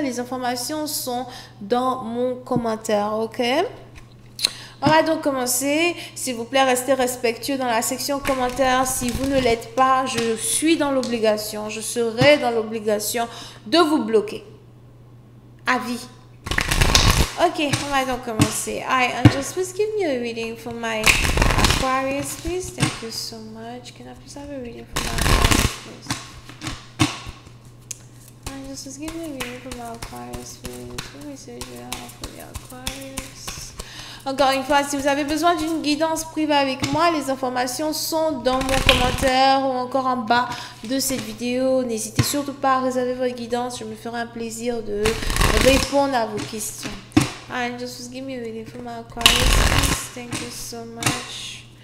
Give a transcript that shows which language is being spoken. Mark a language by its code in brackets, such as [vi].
[fr] Les informations sont dans mon commentaire, ok? On va donc commencer. S'il vous plaît, restez respectueux dans la section commentaires. Si vous ne l'êtes pas, je suis dans l'obligation, je serai dans l'obligation de vous bloquer. À vie. Ok, on va donc commencer. [en] Alright, Angels, please give me a reading for my Aquarius, please. Thank you so much. Can I please have a reading for my Aquarius, please? Angels, please give me a reading for my Aquarius, please. Let me see for the Aquarius. [fr] Encore une fois, si vous avez besoin d'une guidance privée avec moi, les informations sont dans mon commentaire ou encore en bas de cette vidéo. N'hésitez surtout pas à réserver votre guidance. Je me ferai un plaisir de répondre à vos questions. [en] Just give me a reading for my Aquarius. Thank you so much.